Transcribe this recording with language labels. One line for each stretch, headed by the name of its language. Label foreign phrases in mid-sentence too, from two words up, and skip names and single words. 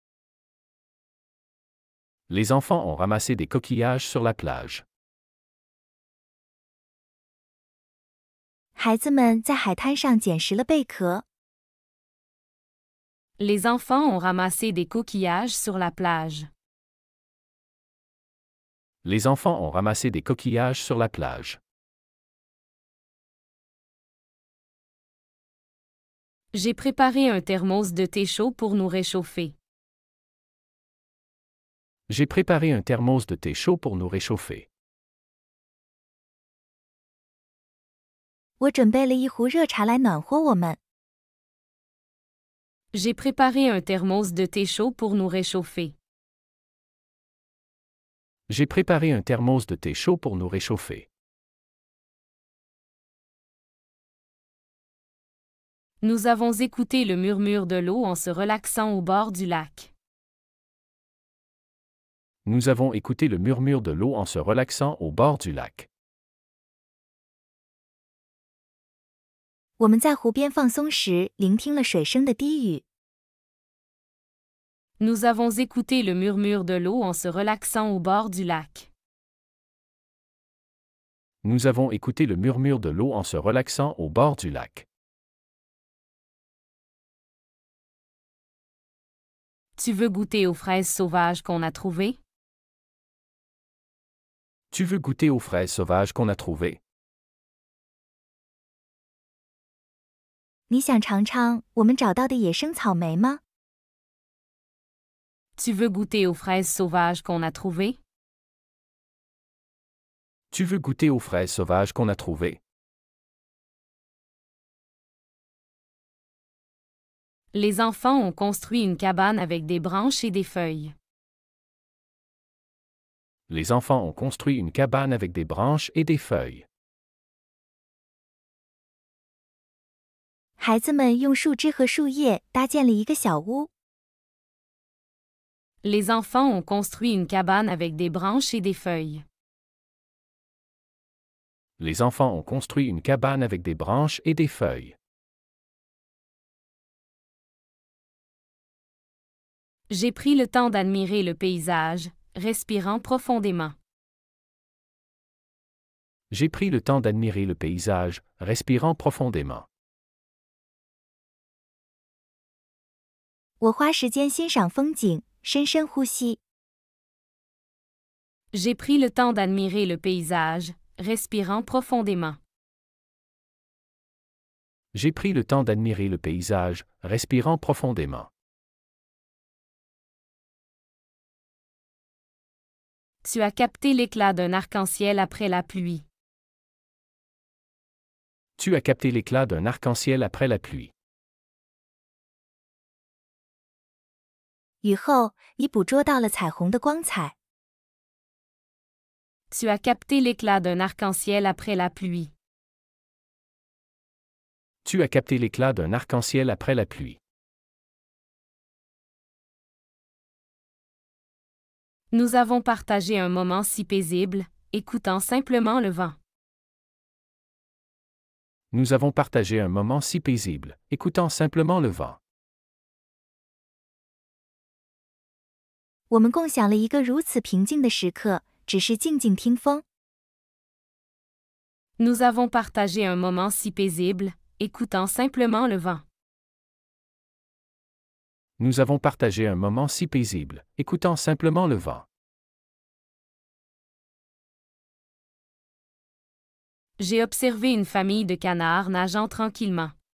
French: Les enfants ont ramassé des coquillages sur la plage.
Chinese: 孩子们在海滩上捡拾了贝壳。
French: Les enfants ont ramassé des coquillages sur la plage. Les enfants ont ramassé des coquillages sur la plage. J'ai préparé un thermos de thé chaud pour nous réchauffer. J'ai préparé un thermos de thé chaud pour nous réchauffer.
Chinese: 我准备了一壶热茶来暖和我们。
French: J'ai préparé un thermos de thé chaud pour nous réchauffer. J'ai préparé un thermos de thé chaud pour nous réchauffer. Nous avons écouté le murmure de l'eau en se relaxant au bord du lac. Nous avons écouté le murmure de l'eau en se relaxant au bord du lac.
Chinese: 我们在湖边放松时，聆听了水声的低语。
French: Nous avons écouté le murmure de l'eau en se relaxant au bord du lac. Nous avons écouté le murmure de l'eau en se relaxant au bord du lac. Tu veux goûter aux fraises sauvages qu'on a trouvées? Tu veux goûter aux fraises sauvages qu'on a trouvées?
Chinese: 你想尝尝我们找到的野生草莓吗？
French: Tu veux goûter aux fraises sauvages qu'on a trouvées? Tu veux goûter aux fraises sauvages qu'on a trouvées? Les enfants ont construit une cabane avec des branches et des feuilles. Les enfants ont construit une cabane avec des branches et des feuilles.
Chinese: 孩子们用树枝和树叶搭建了一个小屋。
French: Les enfants ont construit une cabane avec des branches et des feuilles. Les enfants ont construit une cabane avec des branches et des feuilles. J'ai pris le temps d'admirer le paysage, respirant profondément. J'ai pris le temps d'admirer le paysage, respirant profondément.
Chinese: 我花时间欣赏风景，深深呼吸。
French: J'ai pris le temps d'admirer le paysage, respirant profondément. J'ai pris le temps d'admirer le paysage, respirant profondément. Tu as capté l'éclat d'un arc-en-ciel après la pluie. Tu as capté l'éclat d'un arc-en-ciel après la pluie.
Chinese: 雨后，你捕捉到了彩虹的光彩。
French: Tu as capté l'éclat d'un arc-en-ciel après la pluie. Tu as capté l'éclat d'un arc-en-ciel après la pluie. Nous avons partagé un moment si paisible, écoutant simplement le vent. Nous avons partagé un moment si paisible, écoutant simplement le vent.
Chinese: 我们共享了一个如此平静的时刻，只是静静听风。
French: Nous avons partagé un moment si paisible, écoutant simplement le vent. Nous avons partagé un moment si paisible, écoutant simplement le vent. J'ai observé une famille de canards nageant tranquillement.